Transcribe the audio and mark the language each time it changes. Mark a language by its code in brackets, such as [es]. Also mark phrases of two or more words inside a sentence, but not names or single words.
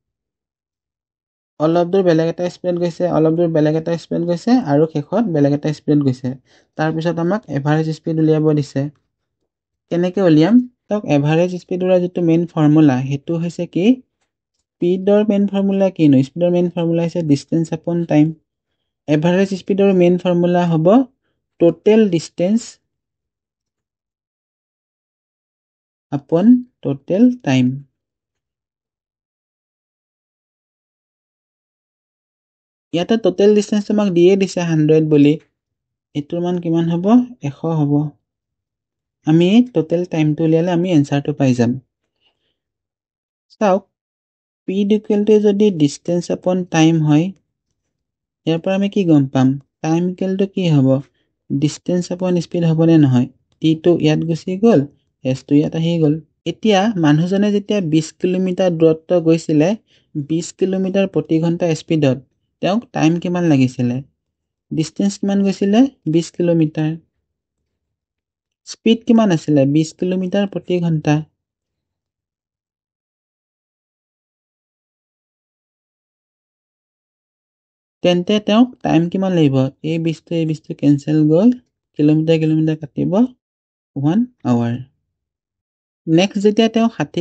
[as] অলপ দূৰ বেলেগ এটা স্পিড গৈছে অলপ দূৰ বেলেগ এটা স্পিড গৈছে আৰু শেষত বেলেগ এটা স্পিড গৈছে তাৰ পিছত আমাক [en] average speed [as] উলিয়াব দিছে কেনেকৈ উলিয়াম তক এভাৰেজ স্পিডৰ যেটো [en] main formula [as] হেতু হৈছে কি স্পিডৰ [en] main formula [as] কিনো স্পিডৰ [en] main formula [as] হৈছে [en] distance upon time [as] এভাৰেজ স্পিডৰ [en] main formula [as] হ'ব [en] total distance upon total time [as] ইয়াতে [en] total distance [as] আমাক দিয়ে দিছে 100 বুলি এটোৰ মান কিমান হ'ব 100 হ'ব আমি [en] total time [as] টো উলিয়ালে আমি এনসাৰটো পাই যাম চাওক [en] p equal to [as] যদি [en] distance upon time [as] হয় ইয়াৰ পৰা আমি কি গম পাম [en] time equal to [as] কি হ'ব [en] distance upon speed [as] হ'বনে নহয় t টো ইয়াত গুছি গল s টো ইয়াত আহি গল এতিয়া মানুহজনে যেতিয়া 20 কিলোমিটাৰ দূৰত্ব গৈছিলে 20 কিলোমিটাৰ প্ৰতি ঘণ্টা স্পিডত তেওঁক টাইম কিমান লাগিছিলে ডিসটেন্স কিমান গৈছিলে 20 কিলোমিটাৰ স্পিড কিমান আছিল 20 কিলোমিটাৰ প্ৰতি ঘণ্টা তেন্তে তেওঁক টাইম কিমান লাগিব এই 20 টো কেনসেল গল কিলোমিটাৰ কাটিব 1 hour নেক্সট যেতিয়া তেওঁ 60